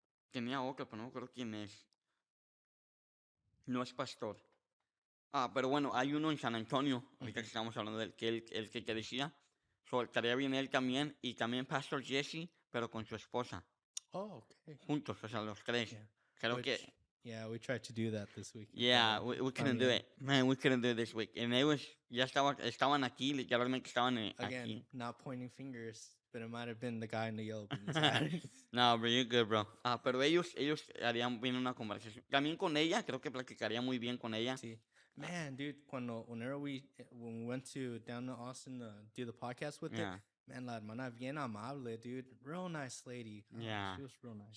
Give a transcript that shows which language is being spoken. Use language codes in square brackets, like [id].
[es] Tenía otro, pero no me acuerdo quién es. No es pastor. Pero bueno, hay uno en San Antonio, ahorita que estamos hablando del el que decía. So, estaría bien él también, y también Pastor Jesse, pero con su esposa. [en] Oh, okay. [es] Juntos, o sea, los tres. [en] Yeah. [es] Creo que... [en] Yeah, we tried to do that this week. Yeah, we couldn't do it. Man, we couldn't do it this week. [es] And ya estaban aquí, literalmente estaban [en] Again, [es] aquí. [en] not pointing fingers, but it might have been the guy in the yellow beans. No, bro, you're good, bro. [es] Pero ellos harían bien una conversación. También con ella, creo que platicaría muy bien con ella. [en] Sí. Man, dude, when we went down to Austin to do the podcast with her, man, [es] la hermana bien amable, [en] dude. Real nice lady. Yeah. She was real nice.